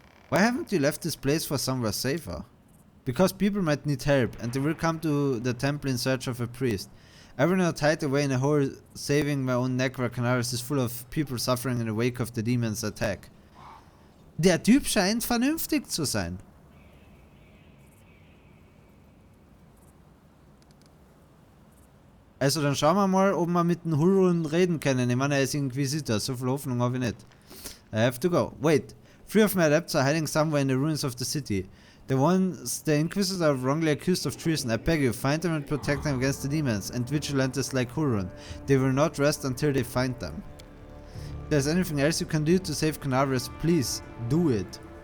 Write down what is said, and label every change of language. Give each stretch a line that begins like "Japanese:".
English: Why haven't you left this place for somewhere safer? Because people might need help, and they will come to the temple in search of a priest. I will not hide away in a hole saving my own neck where Canaris is full of people suffering in the wake of the demon's attack.
German: Der Typ scheint vernünftig zu sein. Also dann schauen wir mal, ob wir mit dem Hurun reden können. Ich meine, er ist Inquisitor, so viel Hoffnung habe ich nicht.
English: I have to go. Wait. 3 of my adepts are hiding somewhere in the ruins of the city. The ones the Inquisitors are wrongly accused of treason. I beg you, find them and protect them against the demons and vigilantes like Hurun. They will not rest until they find them. If there's anything else you can do to save Canaveras, please do it.